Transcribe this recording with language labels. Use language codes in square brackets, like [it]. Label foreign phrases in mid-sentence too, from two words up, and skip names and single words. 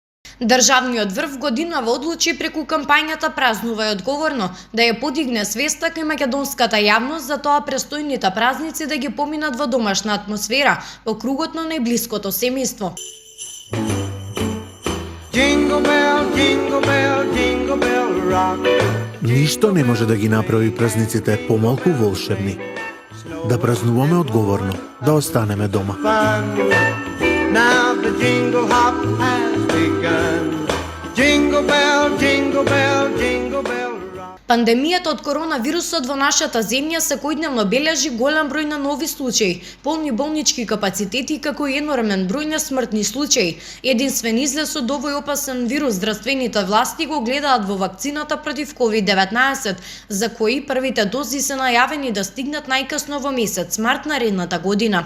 [mk] Државниот врв годинава одлучи преку кампањата Празнувај одговорно да ја подигне свеста кај македонската јавност за тоа престојните празници да ги поминат во домашна атмосфера, во кругот на најблиското семејство. Ништо не може да ги направи празниците помалку волшебни. Да празнуваме одговорно, да останеме дома. [en] Now the jingle hop has begun. Jingle bell, jingle bell, jingle bell rock. [mk] Пандемијата од коронавирусот во нашата земја секојдневно бележи голем број на нови случаи, полни болнички капацитети како и енормен број на смртни случаи. Единствен излез од овој опасен вирус здравствените власти го гледаат во вакцината против COVID-19, за кои првите дози се најавени да стигнат најкасно во месец март наредната година.